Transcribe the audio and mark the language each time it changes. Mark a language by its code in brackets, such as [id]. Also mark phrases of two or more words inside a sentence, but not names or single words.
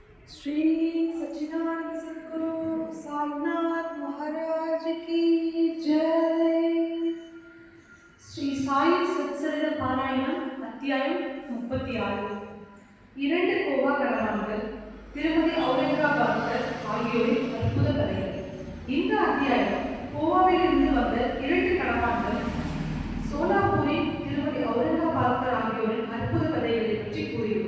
[hi] श्री सच्चिदानंद सद्गुरु साईनाथ महाराज की जय। [ta] श्री साई सत्संग பாராயணம் அத்தியாயம் 36 இரண்டு கோவா கணவான்கள் திருமதி ஔரங்காபாத்கர் ஆகியோரின் அற்புத கதைகள். இந்த அத்தியாயம் கோவாவில் இருந்து வந்த இரண்டு கணவான்கள் சோலாப்பூரின் திருமதி ஔரங்காபாத்கர் ஆகியோரின் அற்புத கதைகளை பற்றி கூறியுள்ளது.